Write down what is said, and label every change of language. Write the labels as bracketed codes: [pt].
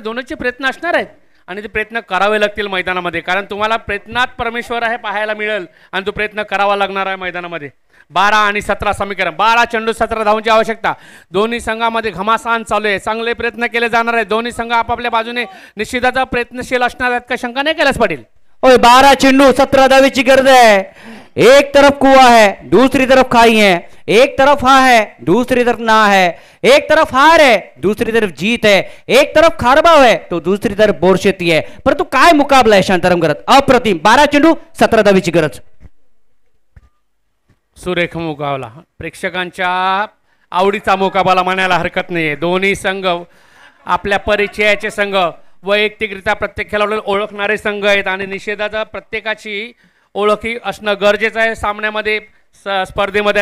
[mr] दोन्हीचे प्रयत्न असणार आहेत आणि ते प्रयत्न करावे लागतील मैदानामध्ये, कारण तुम्हाला प्रयत्नात परमेश्वर आहे पाहायला मिळेल आणि तो प्रयत्न करावा लागणार आहे मैदानामध्ये. 12 आणि 17 समीकरण, 12 चेंडू 17 धावांची आवश्यकता. दोन्ही संघामध्ये घमासान चालू आहे. चांगले प्रयत्न केले जाणार आहेत. दोन्ही संघ आपापल्या बाजूने निश्चितच प्रयत्नशील असणार आहेत, का शंका नाही केल्यास पाटील. ओए 12 चेंडू 17 धावेची गरज है. [hi] एक तरफ कुआ है, दूसरी तरफ खाई है. एक तरफ हाँ है, दूसरी तरफ ना है. एक तरफ हार है, दूसरी तरफ जीत है. एक तरफ खारबाव है तो दूसरी तरफ बोरशेती है. [mr] परंतु काय मुकाबला आहे शांताराम करत. अप्रतिम. 12 चेंडू 17 धावेची गरज. सुरेख मुकाबला, प्रेक्षकांच्या आवडीचा मुकाबला म्हणायला हरकत नाहीये. दोन्ही संघ आपल्या परिचयाचे संघ, वैयक्तिकरित्या प्रत्येक खेळाडूला ओळखणारे संघ आहेत आणि निषेधाचा प्रत्येकाची ओळखी असणं गरजेचं आहे सामन्यामध्ये, स्पर्धेमध्ये.